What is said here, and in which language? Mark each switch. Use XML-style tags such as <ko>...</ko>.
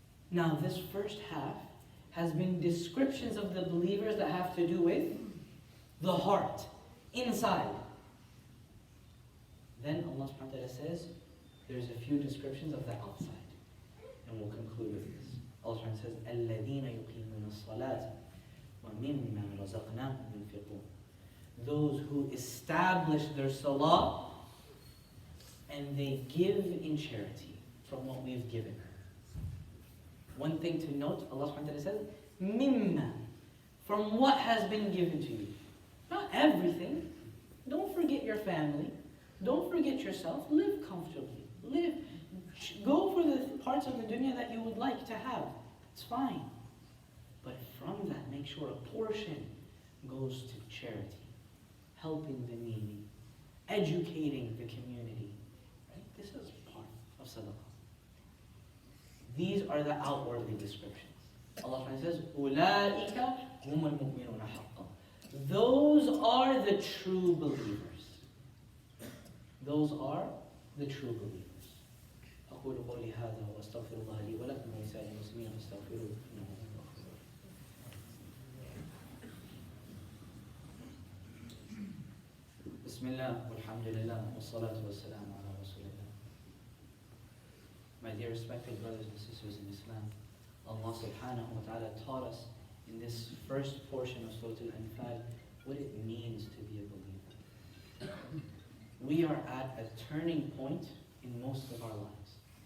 <en>Now, this first half has been descriptions of the believers that have to do with the heart, inside. Then Allah subhanahu wa ta'ala says, there's a few descriptions of the outside. And we'll conclude with this. Allah subhanahu wa ta'ala says,</en> <ar>الَّذِينَ يُقِيمُونَ الصَّلَاةَ وَمِمَّا رَزَقْنَاهُمْ يُنْفِقُونَ.</ar> <en>Those who establish their salah and they give in charity from what we've given. One thing to note, Allah subhanahu wa ta'ala says, mimma, from what has been given to you. Not everything. Don't forget your family. Don't forget yourself. Live comfortably. Live. Go for the parts of the dunya that you would like to have. It's fine. But from that, make sure a portion goes to charity. Helping the needy. Educating the community. Right? This is part of sadaqah. These are the outwardly descriptions. Allah says,</en> <ar>أُولَٰئِكَ هُمُ الْمُؤْمِنُونَ حَقًّا.</ar> <en>Those are the true believers. Those are the true believers.</en> <ar>أقول قولي هذا وأستغفر الله لي ولكم ولسائر المسلمين فاستغفروه إنه هو الغفور الرحيم. بسم Bismillah, walhamdulillah, wassalatu wassalamu ala rasulillah.</ar> <en>My dear respected brothers and sisters in Islam, Allah subhanahu wa ta'ala taught us in this first portion of Surah Al-Anfal what it means to be a believer. We are at a turning point in most of our lives.</en>